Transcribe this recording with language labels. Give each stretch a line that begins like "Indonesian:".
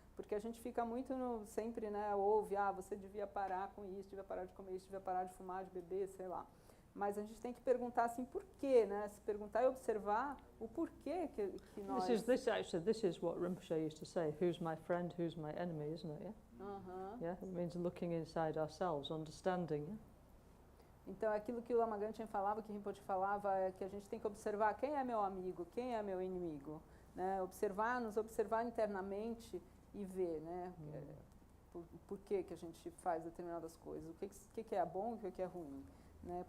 Portuguese: Porque a gente fica muito sempre, né, ouve, você devia parar com isso, devia parar de comer isso, devia parar de fumar, de beber, sei lá. Mas a gente tem que perguntar assim, por quê, né? Se perguntar e observar o porquê que nós...
English: This is what Rinpoche used to say, who's my friend, who's my enemy, isn't it? Yeah? Yeah, it means looking inside ourselves, understanding. Yeah?
Portuguese: Então, aquilo que o Lama Gantchen falava, que Rinpoche falava, é que a gente tem que observar quem é meu amigo, quem é meu inimigo. Né? Nos observar internamente e ver, né? Por que a gente faz determinadas coisas, o que é bom e o que é ruim. Né?